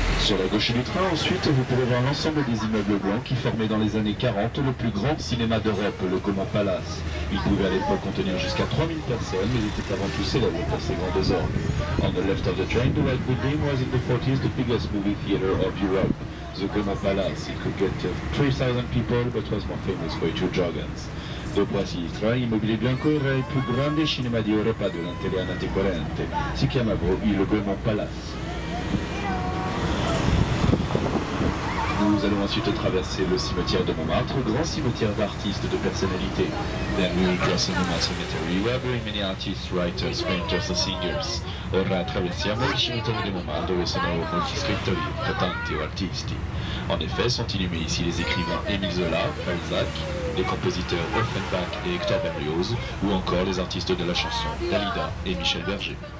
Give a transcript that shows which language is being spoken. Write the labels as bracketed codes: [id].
[fr] Sur la gauche du train, ensuite, vous pourrez voir l'ensemble des immeubles blancs qui formaient dans les années 40 le plus grand cinéma d'Europe, le Gaumont Palace. Il pouvait à l'époque contenir jusqu'à 3000 personnes, mais il était avant tout célèbre pour ses grands désordres. [en] On the left of the train, the White Building was in the 40s the biggest movie theater of Europe. The Gaumont Palace, it could get 3,000 people, but was more famous for its jargons. [it] Dopo a sinistra, Immobile Bianco era il più grande cinema di Europa durante gli anni 40. Si chiamava il Gaumont Palace. [fr] Nous allons ensuite traverser le cimetière de Montmartre, grand cimetière d'artistes de personnalités. [en] Then we will cross the Montmartre Cemetery, where very many artists, writers, painters and singers. [it] Ora attraversiamo il cimitero di Montmartre dove sono molti scrittori, cantanti o artisti. [fr] En effet, sont inhumés ici les écrivains Émile Zola, Balzac, les compositeurs Offenbach et Hector Berlioz, ou encore les artistes de la chanson, Dalida et Michel Berger.